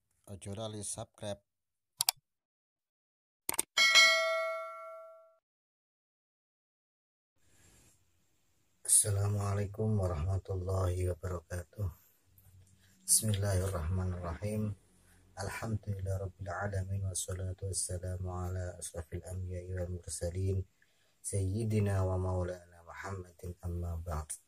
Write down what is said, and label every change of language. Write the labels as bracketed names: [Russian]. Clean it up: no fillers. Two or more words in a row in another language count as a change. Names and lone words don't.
[Javanese] Ojo lali subscribe. [Arabic] السلام عليكم ورحمة الله وبركاته. Bismillahirrahmanirrahim. الحمد لله رب العالمين والصلاة والسلام على أشرف الأنبياء والمرسلين سيدنا ومولانا محمد أما بعد.